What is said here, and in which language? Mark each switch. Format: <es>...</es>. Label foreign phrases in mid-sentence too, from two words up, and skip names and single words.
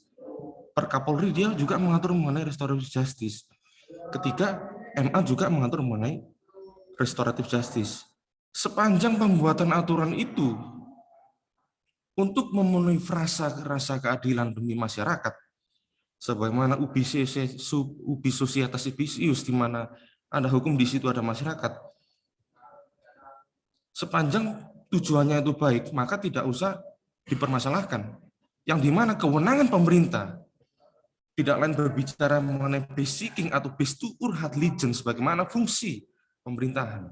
<id>Per Kapolri dia juga mengatur mengenai</id> <en>restoratif justice.</en> <id>Ketiga, MA juga mengatur mengenai</id> <en>restoratif justice.</en> <id>Sepanjang pembuatan aturan itu untuk memenuhi rasa keadilan demi masyarakat, sebagaimana</id> <la>ubi societas civis,</la> <id>di mana ada hukum di situ ada masyarakat. Sepanjang tujuannya itu baik, maka tidak usah dipermasalahkan. Yang dimana kewenangan pemerintah tidak lain berbicara mengenai basiking atau Bestuurrechtlichen sebagaimana fungsi pemerintahan.</id>